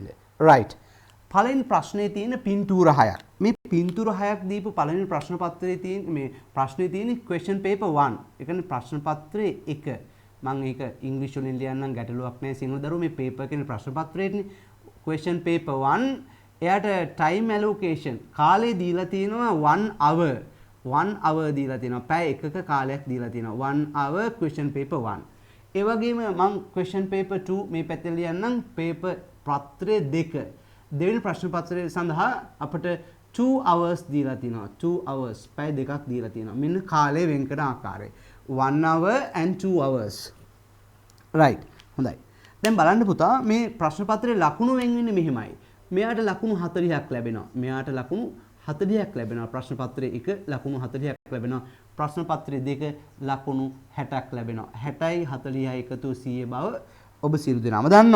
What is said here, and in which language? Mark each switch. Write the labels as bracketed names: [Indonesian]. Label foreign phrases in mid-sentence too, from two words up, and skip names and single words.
[Sinhala] right. පළවෙනි ප්‍රශ්නේ තියෙන පින්තූර 6ක්. මේ පින්තූර 6ක් දීපු පළවෙනි ප්‍රශ්න පත්‍රයේ තියෙන මේ ප්‍රශ්නේ තියෙන [English] question paper 1. [Sinhala] ඒ කියන්නේ ප්‍රශ්න පත්‍රයේ 1. මම ඒක ඉංග්‍රීසි වලින් ලියන්නම් ගැටලුවක් නැහැ සිංහල දරුවෝ මේ paper කියන ප්‍රශ්න පත්‍රයේනේ [English] question paper 1. [Sinhala] එයාට [English] time allocation [Sinhala] කාලය දීලා තියෙනවා 1 hour. 1 hour දීලා තියෙනවා. පැය එකක කාලයක් දීලා තියෙනවා. [English] 1 hour question paper 1. [Sinhala] ඒ වගේම මම [English] question paper 2 [Sinhala] මේ පැත්තේ ලියන්නම් paper පත්‍රය 2. දෙවෙනි ප්‍රශ්න පත්‍රය සඳහා අපිට 2 hours දීලා තියෙනවා. 2 hours පැය දෙකක් දීලා තියෙනවා. මෙන්න කාලය වෙන් කරන ආකාරය. [English] 1 hour and 2 hours. right. [Sinhala] හොඳයි. දැන් බලන්න පුතා මේ ප්‍රශ්න පත්‍රයේ ලකුණු වෙන් වෙන්නේ මෙහිමයි. මෙයාට ලකුණු 40ක් ලැබෙනවා. මෙයාට ලකුණු 40ක් ලැබෙනවා. ප්‍රශ්න පත්‍රයේ 1 ලකුණු 40ක් ලැබෙනවා. ප්‍රශ්න පත්‍රයේ 2 ලකුණු 60ක් ලැබෙනවා. 60යි 40යි එකතු 100 බව ඔබ සියලු දෙනාම දන්නවා.